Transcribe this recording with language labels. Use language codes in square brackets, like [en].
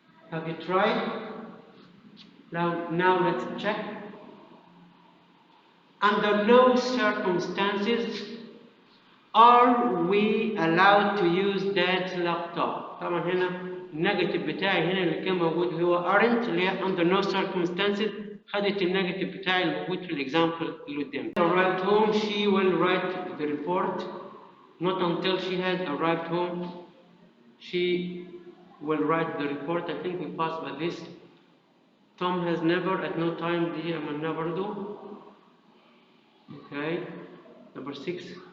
[en] Have you tried? Now let's check. Under no circumstances are we allowed to use dad's laptop. [ar] طبعا هنا النيجاتيف بتاعي هنا اللي كان موجود هو aren't اللي هي under no circumstances خدت النيجاتيف بتاعي الموجود في الاكزامبل اللي قدامي. [en] Arrived home, she will write the report. Not until she has arrived home, she will write the report. I think we passed by this. Tom has never, at no time, [ar] دي أما [en] never do. Okay. Number 6.